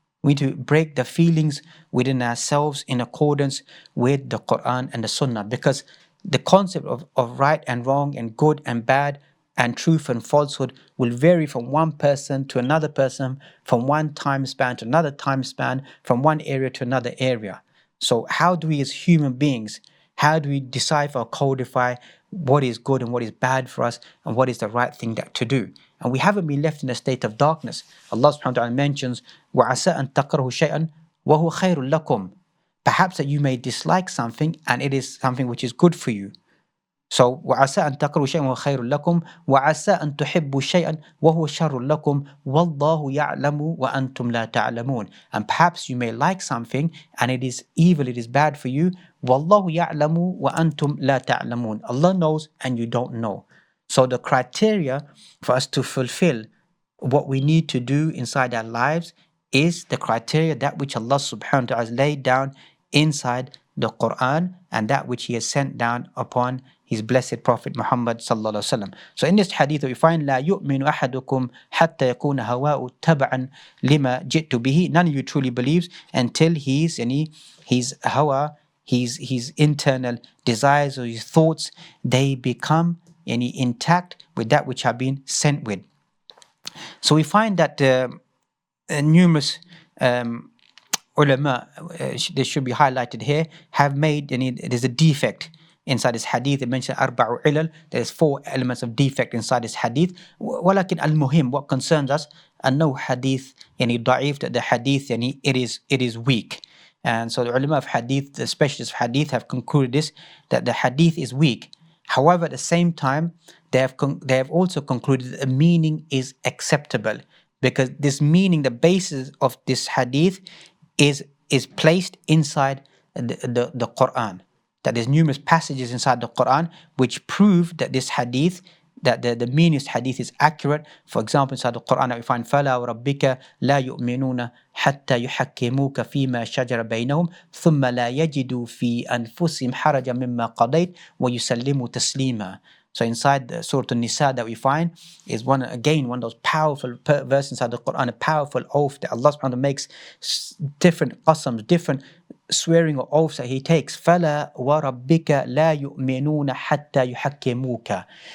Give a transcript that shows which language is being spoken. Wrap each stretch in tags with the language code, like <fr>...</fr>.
<en>We need to break the feelings within ourselves in accordance with the Quran and the Sunnah, because the concept of right and wrong and good and bad and truth and falsehood will vary from one person to another person, from one time span to another time span, from one area to another area. So how do we as human beings, how do we decipher or codify what is good and what is bad for us and what is the right thing to do? And we haven't been left in a state of darkness. Allah subhanahu wa ta'ala mentions,</en> <ar>وَعَسَىٰ أَن تَكْرَهُ شَيْئًا وَهُوَ خَيْرٌ لَكُمْ.</ar> <en>Perhaps that you may dislike something and it is something which is good for you.</en> <ar>So وَعَسَىٰ أَن تَكْرَهُ شَيْئًا وَهُوَ خَيْرٌ لَكُمْ وَعَسَىٰ أَن تُحِبُّوا شَيْئًا وَهُوَ شَرٌّ لَكُمْ وَاللَّهُ يَعْلَمُ وَأَنْتُمْ لَا تَعْلَمُونَ.</ar> <en>And perhaps you may like something and it is evil, it is bad for you.</en> <ar>وَاللَّهُ يَعْلَمُ وَأَنْتُمْ لَا تَعْلَمُونَ.</ar> <en>Allah knows and you don't know. So the criteria for us to fulfill what we need to do inside our lives is the criteria, that which Allah subhanahu wa ta'ala has laid down inside the Quran and that which He has sent down upon His blessed Prophet Muhammad sallallahu alaihi wasallam. So in this hadith we find</en> <ar>لا يؤمن أحدكم حتى يكون هواء تبعا لما جئت به.</ar> <en>None of you truly believes until his hawa, his internal desires or his thoughts, they become intact with that which have been sent with. So we find that numerous ulama, they should be highlighted here, have made, there's a defect inside this hadith. They mentioned arba'u ilal, there's 4 elements of defect inside this hadith.</en> <ar>ولكن المهم,</ar> <en>what concerns us,</en> <ar>أنه</ar> <en>hadith</en> <ar>ضعيف,</ar> <en>that the hadith it is weak. And so the ulama of hadith, the specialists of hadith, have concluded this, that the hadith is weak. However, at the same time, they have also concluded that the meaning is acceptable, because this meaning, the basis of this hadith, is placed inside the Quran. That there's numerous passages inside the Quran which prove that this hadith, that the meaning of this hadith is accurate. For example, inside the Quran we find</en> <ar>فَلَا وَرَبِّكَ لَا يُؤْمِنُونَ حَتَّى يُحَكِّمُوكَ فِيمَا شَجَرَ بَيْنَهُمْ ثُمَّ لَا يَجِدُوا فِي أَنفُسِهِمْ حَرَجًا مِمَّا قَضَيْتَ وَيُسَلِّمُوا تَسْلِيمًا.</ar> <en>So inside the Surah An-Nisa that we find is one of those powerful verses inside the Quran, a powerful oath that Allah subhanahu wa ta'ala makes, different qasams, different swearing or oaths that He takes.</en> <ar>فَلَا وَرَبِّكَ لَا يُؤْمِنُونَ حَتَّى يُحَكِّمُوكَ.</ar>